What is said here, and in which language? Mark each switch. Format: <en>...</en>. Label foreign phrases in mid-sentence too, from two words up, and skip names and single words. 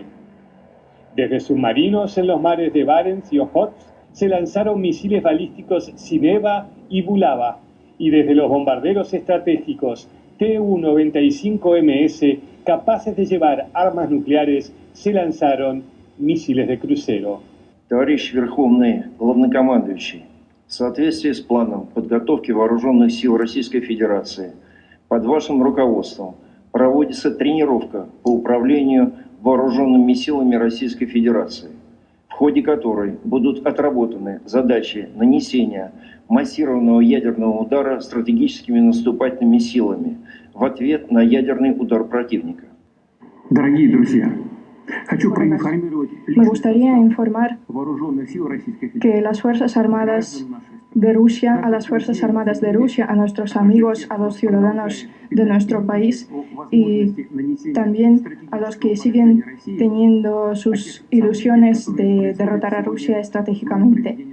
<es>Desde submarinos en los mares de Barents y Okhotsk se lanzaron misiles balísticos Sineva y Bulava, y desde los bombarderos estratégicos Tu-95MS capaces de llevar armas nucleares se lanzaron misiles de crucero.</es> <ru>Товарищ Верховный Главнокомандующий, в соответствии с планом подготовки вооруженных сил Российской Федерации под вашим руководством проводится тренировка по управлению вооруженными силами Российской Федерации, в ходе которой будут отработаны задачи нанесения массированного ядерного удара стратегическими наступательными силами в ответ на ядерный удар противника. Дорогие друзья,</ru> <es>me gustaría informar que las Fuerzas Armadas de Rusia, a las Fuerzas Armadas de Rusia, a nuestros amigos, a los ciudadanos de nuestro país y también a los que siguen teniendo sus ilusiones de derrotar a Rusia estratégicamente.</es>